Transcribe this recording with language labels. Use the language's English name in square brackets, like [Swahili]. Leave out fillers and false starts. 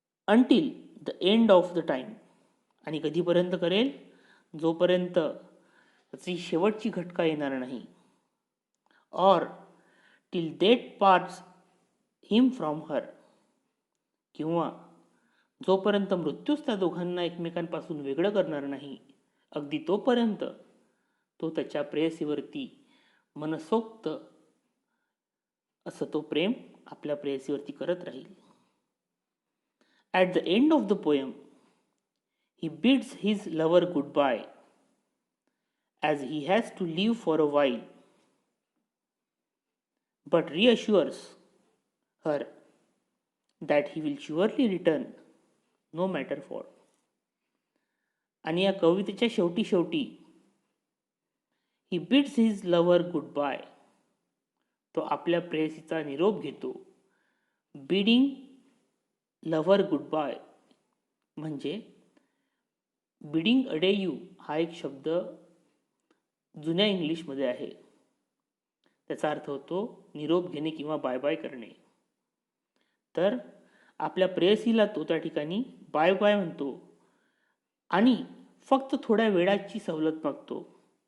[English] Until the end of the time. [Marathi] आणि कधीपर्यंत करेल? जोपर्यंत त्याची शेवटची घटका येणार नाही. [English] Or till death parts him from her. [Marathi] किंवा जोपर्यंत मृत्यूच त्या दोघांना एकमेकांपासून वेगळं करणार नाही, अगदी तोपर्यंत तो त्याच्या प्रेयसीवरती मनसोक्त असं तो प्रेम आपल्या प्रेयसीवरती करत राहील. [English] At the end of the poem, he bids his lover goodbye as he has to leave for a while, but reassures her that he will surely return no matter what. [Marathi] आणि या कवितेच्या शेवटी [English] he bids his lover goodbye. [Marathi] तो आपल्या प्रेयसीचा निरोप घेतो. Bidding lover goodbye म्हणजे bidding अडे you हा एक शब्द जुन्या इंग्लिशमध्ये आहे. त्याचा अर्थ होतो निरोप घेणे किंवा बाय बाय करणे. तर आपल्या प्रेयसीला तो त्या ठिकाणी बाय बाय म्हणतो आणि फक्त थोड्या वेळाची सवलत मागतो.